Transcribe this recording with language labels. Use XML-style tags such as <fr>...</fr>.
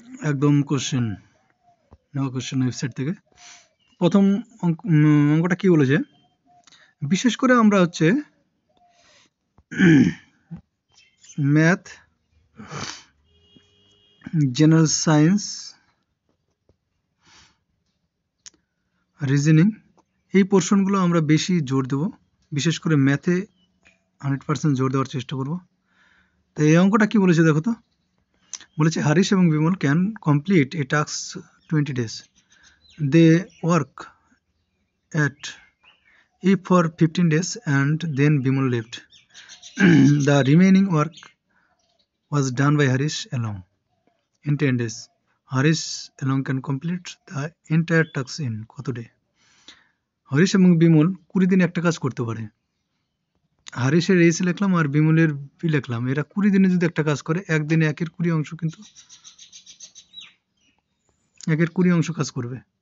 <bn>একদম কোশ্চেন নেওয়া question website থেকে। প্রথম অঙ্কটা কি বলেছে, বিশেষ করে আমরা হচ্ছে ম্যাথ, জেনারেল সায়েন্স, রিজনিং এই পোর্শনগুলো আমরা বেশি জোর দেব, বিশেষ করে ম্যাথে 100% জোর দেওয়ার চেষ্টা করব। তো এই অঙ্কটা কি বলেছে দেখো তো, বলেছে হারিশ এবং Bimal</bn> <en>Can complete a task 20 days. They work at E for 15 days and then Bimal left. The remaining work was done by Harish alone in 10 days. Harish alone can complete the entire task in</en> <bn>কত</bn> <en>Day?</en> <bn>Harish এবং বিমল 20 দিনে একটা কাজ করতে পারে। হারিশের S লিখলাম আর বিমলের B লিখলাম, এরা 20 দিনে যদি একটা কাজ করে, একদিনে একের 20 অংশ কিন্তু একের 20 অংশ কাজ করবে।</bn>